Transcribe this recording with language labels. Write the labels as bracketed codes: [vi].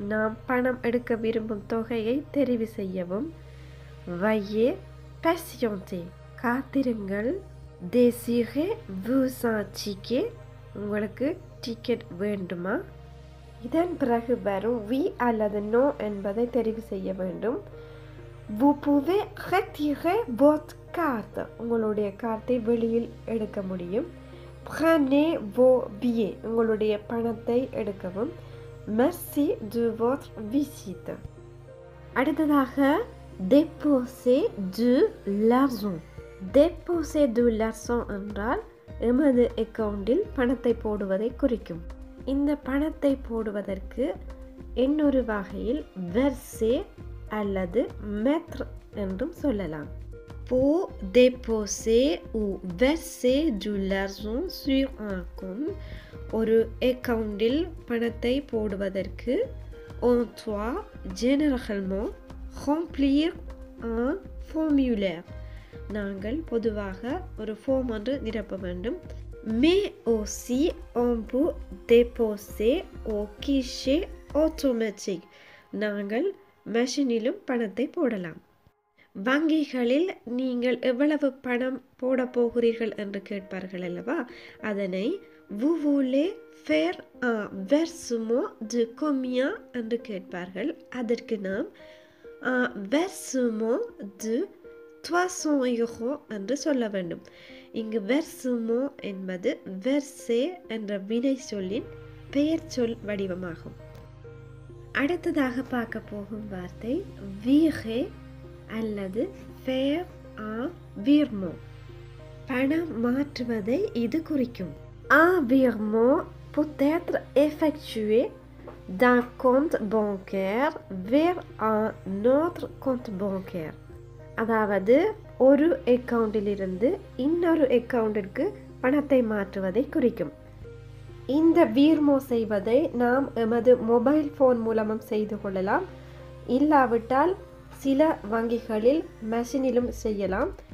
[ta] நாம் பணம் எடுக்க விரும்பும் தொகையை தெரிவு செய்யவும். [fr] veuillez patienter. [ta] காத்திருங்கள். [fr] désirez-vous un ticket? [ta] உங்களுக்கு டிக்கெட் வேண்டுமா? இதன் பிறகு வரும் oui அல்லது no என்பதை தெரிவு செய்ய வேண்டும். [fr] vous pouvez retirer votre carte. [ta] உங்களுடைய கார்டை வெளியில் எடுக்க முடியும். [fr] prenez vos billets. [ta] உங்களுடைய பணத்தை எடுக்கவும். [fr] merci de votre visite. [ta] அடுத்ததாக [fr] déposer de l'argent. déposer de l'argent [ta] என்றால் எமது அக்கவுண்டில் பணத்தை போடுவதை குறிக்கும். இந்த பணத்தை போடுவதற்கு இன்னொரு வகையில் verser அல்லது mettre என்றும் சொல்லலாம். [fr] pour déposer ou verser de l'argent sur un compte. [ta] ஒரு அக்கவுண்டில் பணத்தை போடுவதற்கு [fr] on doit généralement remplir un formulaire. [ta] நாங்கள் பொதுவாக ஒரு ஃபார்ம் ஒன்று நிரப்ப வேண்டும். [fr] mais aussi on peut déposer au guichet automatique. [ta] நாங்கள் மெஷினிலும் பணத்தை போடலாம். வங்கிகளில் நீங்கள் எவ்வளவு பணம் போட போகிறீர்கள் என்று கேட்பார்கள் அல்லவா? [fr] அதனை vous voulez faire un versement de combien [ta] என்று கேட்பார்கள். அதற்கு நாம் [fr] un versement de 300 € [ta] என்று சொல்ல வேண்டும். இங்கு versement என்பது verser என்ற வினை சொல்லின் பெயர் சொல் வடிவமாகும். அடுத்ததாக பார்க்க போகும் வார்த்தை virer அல்லது [fr] faire un virement. [ta] பணம் மாற்றுவதை இது குறிக்கும். [fr] Un virement peut être effectué d'un compte bancaire vers un autre compte bancaire. [ta] அதாவது ஒரு அக்கவுண்டிலிருந்து இன்னொரு அக்கவுண்டிற்கு பணத்தை மாற்றுவதை குறிக்கும். இந்த வீர்மோ செய்வதை நாம் எமது மொபைல் ஃபோன் மூலமும் செய்து கொள்ளலாம். இல்லாவிட்டால் சில வங்கிகளில் மெஷினிலும் செய்யலாம்.